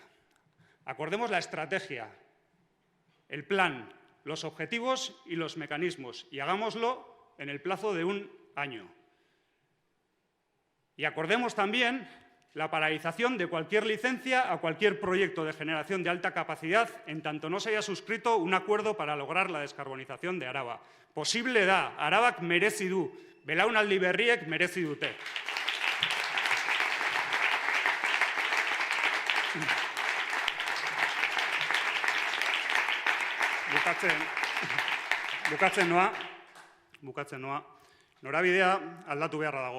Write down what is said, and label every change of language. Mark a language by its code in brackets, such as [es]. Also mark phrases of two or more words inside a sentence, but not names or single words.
[es] Acordemos la estrategia, el plan, los objetivos y los mecanismos, y hagámoslo en el plazo de 1 año. Y acordemos también la paralización de cualquier licencia a cualquier proyecto de generación de alta capacidad en tanto no se haya suscrito un acuerdo para lograr la descarbonización de Araba. [eu] Posible da, Arabak merezi du, belaunaldi berriek merezi dute. Bukatzen noa, norabidea aldatu beharra dago.